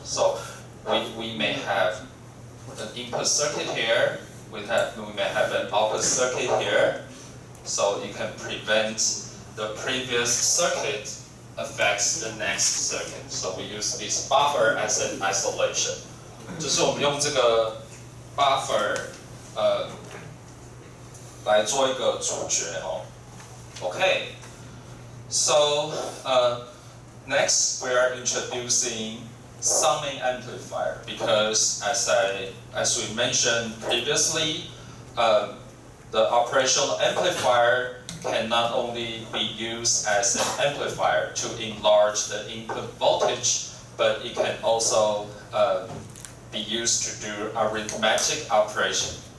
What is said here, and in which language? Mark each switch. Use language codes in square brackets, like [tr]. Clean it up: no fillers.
[en] So we may have an input circuit here. We may have an output circuit here. So it can prevent the previous circuit affects the next circuit. So we use this buffer as an isolation. [zh] 就是我们用这个 buffer 来做一个主角哦。 [en] Okay, so next we are introducing summing amplifier because as we mentioned previously, the operational amplifier can not only be used as an amplifier to enlarge the input voltage, but it can also be used to do arithmetic operation.